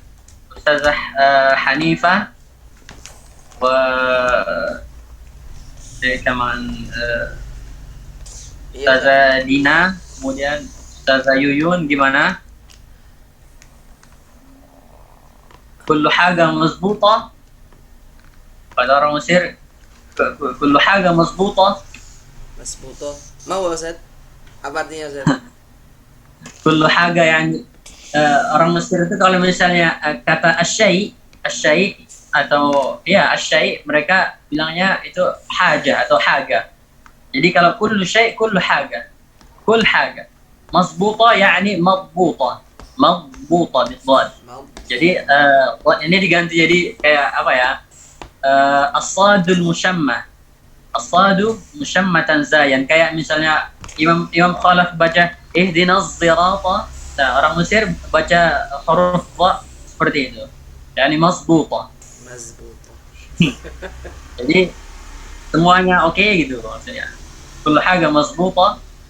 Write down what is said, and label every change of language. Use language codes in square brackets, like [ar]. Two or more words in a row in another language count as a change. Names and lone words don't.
[id] Ustazah Hanifah [ar] وكمان [id] Ustazah Dina, kemudian Ustazah Yuyun gimana? [ar] كل حاجة مظبوطة. [id] Pada orang Mesir, [ar] كل حاجة مظبوطة. Masbuto. [id] Mau Ustaz? Apa artinya Ustaz? [ar] كل حاجة [id] yang orang Mesir itu kalau misalnya kata asyai atau ya asyai, mereka bilangnya itu haja atau haga. Jadi kalau [ar] كل شيء, كل حاجة، كل حاجة. مظبوطة يعني مضبوطة بالضاد. [id] Jadi ini diganti jadi kayak apa ya, [ar] الصاد المشمة، الصاد مشمة زايا. [id] Kayak misalnya Imam Khalaf baca [ar] اهدنا الصراط, [id] nah orang Mesir baca huruf dha seperti itu, [ar] يعني مظبوطة. [id] Jadi semuanya oke gitu maksudnya. [ar] كل حاجة مظبوطة.